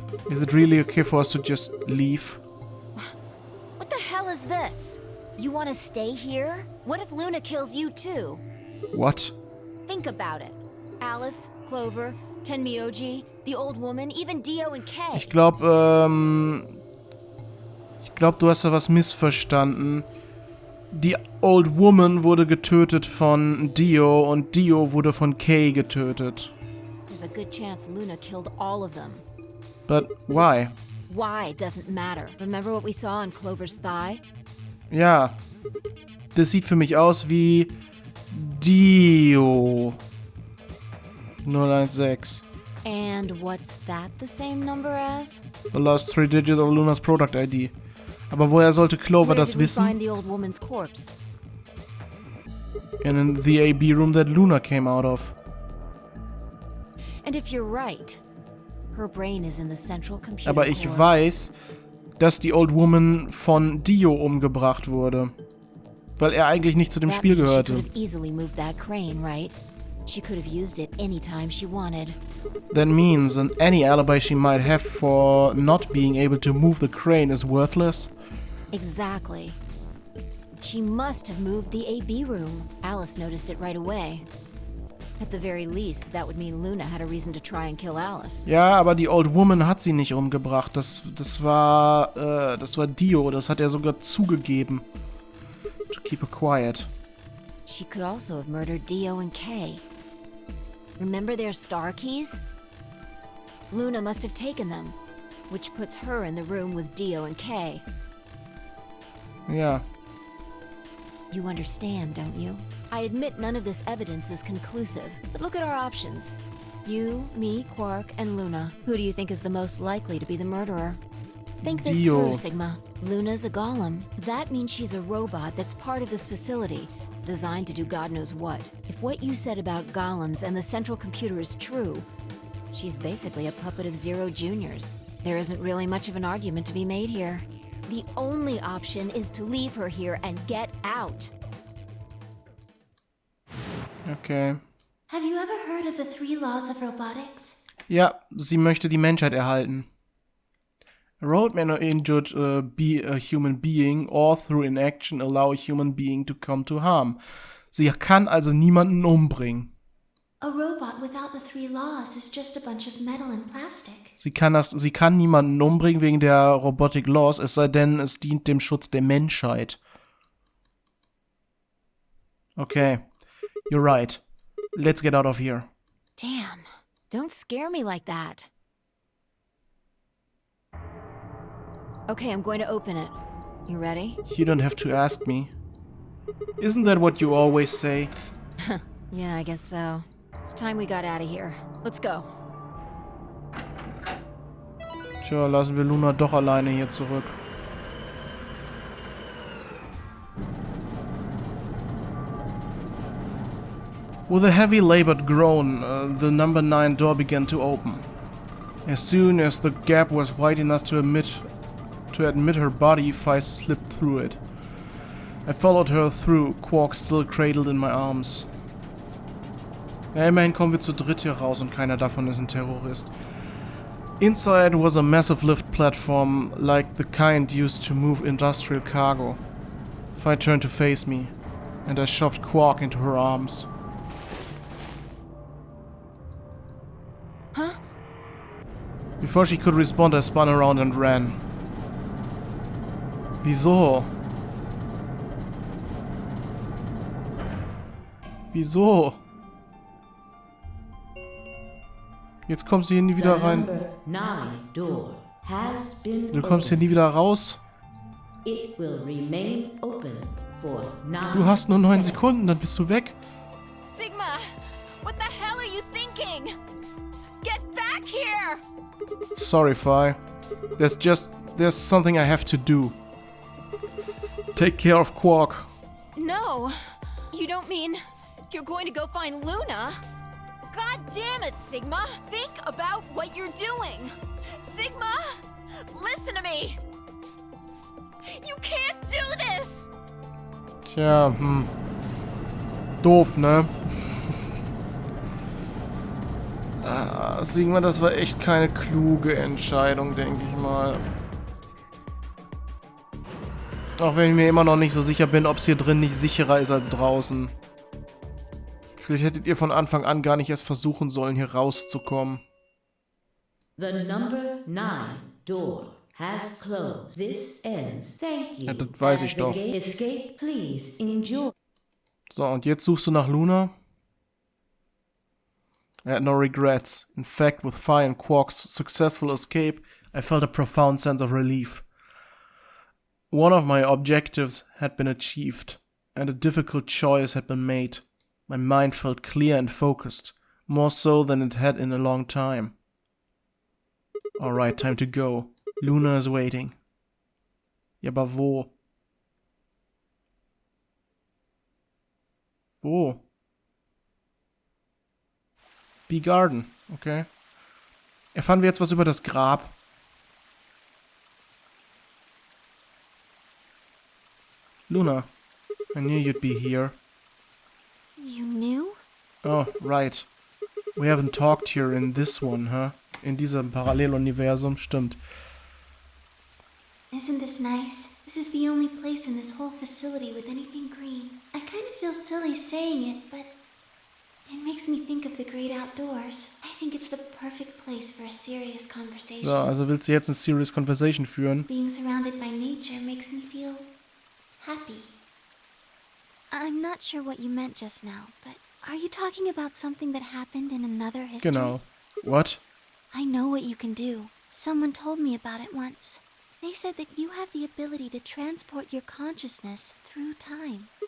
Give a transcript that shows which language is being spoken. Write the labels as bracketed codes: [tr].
[en] Is it really okay for us to just leave? What the hell is this? You want to stay here? What if Luna kills you too? What? Think about it. Alice, Clover, Tenmyoji, the old woman, even Dio and Kay. [de] Ich glaube, du hast da was missverstanden. Die Old Woman wurde getötet von Dio und Dio wurde von Kay getötet. [en] There's a good chance Luna killed all of them. But why? Why doesn't matter. Remember what we saw on Clover's thigh? [de] Ja, das sieht für mich aus wie Dio 016. [en] And what's that the same number as? The last 3 digits of Luna's product ID. [de] Aber woher sollte Clover [en] Where [de] das [en] did we [de] wissen? [en] find the old woman's corpse? And in the AB room that Luna came out of. And if you're right, her brain is in the central computer [de] Aber ich [en] core. [de] weiß, dass die Old Woman von Dio umgebracht wurde. Weil er eigentlich nicht zu dem [en] That [de] Spiel [en] means [de] gehörte. [en] She could have easily moved that crane, right? She could have used it anytime she wanted. That means that any alibi she might have for not being able to move the crane is worthless. Exactly. She must have moved the AB room. Alice noticed it right away. At the very least, that would mean Luna had a reason to try and kill Alice. [de] Ja, aber die Old Woman hat sie nicht umgebracht. Das war Dio. Das hat er sogar zugegeben. [en] To keep her quiet. She could also have murdered Dio and Kay. Remember their star keys? Luna must have taken them, which puts her in the room with Dio and Kay. [de] Ja. [en] You understand, don't you? I admit none of this evidence is conclusive, but look at our options. You, me, Quark, and Luna. Who do you think is the most likely to be the murderer? Think this Dio. through, Sigma. Luna's a golem. That means she's a robot that's part of this facility, designed to do God knows what. If what you said about golems and the central computer is true, she's basically a puppet of Zero Junior's. There isn't really much of an argument to be made here. The only option is to leave her here and get out. Okay. Have you ever heard of the 3 laws of robotics? [de] Ja, sie möchte die Menschheit erhalten. [en] A robot may not injured be a human being or through inaction allow a human being to come to harm. [de] Sie kann also niemanden umbringen. [en] A robot without the 3 laws is just a bunch of metal and plastic. [de] Sie kann niemanden umbringen wegen der Robotic Laws, es sei denn, es dient dem Schutz der Menschheit. [en] Okay, you're right. Let's get out of here. Damn, don't scare me like that. Okay, I'm going to open it. You ready? You don't have to ask me. Isn't that what you always say? Yeah, I guess so. It's time we got out of here. Let's go. [de] Tja, lassen wir Luna doch alleine hier zurück. [en] With a heavy labored groan, the number 9 door began to open. As soon as the gap was wide enough to admit her body, Fi slipped through it. I followed her through, Quark still cradled in my arms. [de] Ja, immerhin kommen wir zu dritt hier raus und keiner davon ist ein Terrorist. [en] Inside was a massive lift platform, like the kind used to move industrial cargo. Fi turned to face me, and I shoved Quark into her arms. Huh? Before she could respond, I spun around and ran. [de] Wieso? Wieso? Jetzt kommst du hier nie wieder rein. Du kommst hier nie wieder raus. Du hast nur 9 Sekunden, dann bist du weg. [en] Sigma, what the hell are you thinking? Get back here! Sorry, Fi. There's something I have to do. Take care of Quark. No, you don't mean you're going to go find Luna? God damn it, Sigma! Think about what you're doing! Sigma! Listen to me! You can't do this! [de] Tja, doof, ne? Sigma, das war echt keine kluge Entscheidung, denke ich mal. Auch wenn ich mir immer noch nicht so sicher bin, ob es hier drin nicht sicherer ist als draußen. Vielleicht hättet ihr von Anfang an gar nicht erst versuchen sollen, hier rauszukommen. [en] The number 9 door has closed. This ends. Thank you. [de] Ja, das weiß ich doch. [en] Escape, please enjoy. [de] So, und jetzt suchst du nach Luna? [en] I had no regrets. In fact, with Fi and Quark's successful escape, I felt a profound sense of relief. One of my objectives had been achieved, and a difficult choice had been made. My mind felt clear and focused, more so than it had in a long time. Alright, time to go. Luna is waiting. [de] Ja, aber wo? Wo? [en] Bee Garden, okay. [de] Erfahren wir jetzt was über das Grab? [en] Luna, I knew you'd be here. You knew? Oh, right. We haven't talked here in this one, huh? [de] In diesem Paralleluniversum, stimmt. [en] Isn't this nice? This is the only place in this whole facility with anything green. I kind of feel silly saying it, but it makes me think of the great outdoors. I think it's the perfect place for a serious conversation. [de] So, also willst du jetzt eine [en] serious conversation [de] führen? [en] Being surrounded by nature makes me feel happy. I'm not sure what you meant just now, but are you talking about something that happened in another history? [de] Genau. [en] What? I know what you can do. Someone told me about it once. They said that you have the ability to transport your consciousness through time.